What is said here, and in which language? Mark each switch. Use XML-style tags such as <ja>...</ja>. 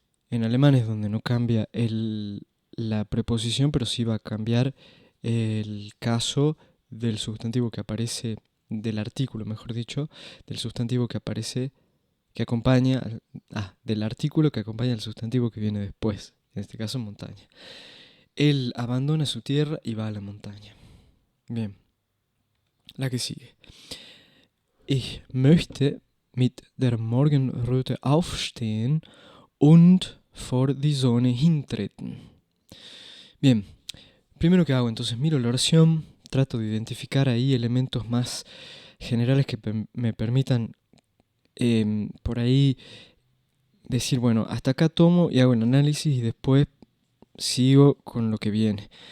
<es>En alemán es donde no cambia la preposición, pero sí va a cambiar el caso del sustantivo que aparece, del artículo, mejor dicho, del sustantivo que aparece, que acompaña, del artículo que acompaña al sustantivo que viene después, en este caso montaña. Él abandona su tierra y va a la montaña. Bien, la que sigue.</es> <de>Ich möchte mit der Morgenröte aufstehen und vor die Sonne hintreten.</de> <es>Bien, primero que hago, entonces miro la oración, trato de identificar ahí elementos más generales que me permitan por ahí decir, bueno, hasta acá tomo y hago el análisis y después sigo con lo que viene.</es>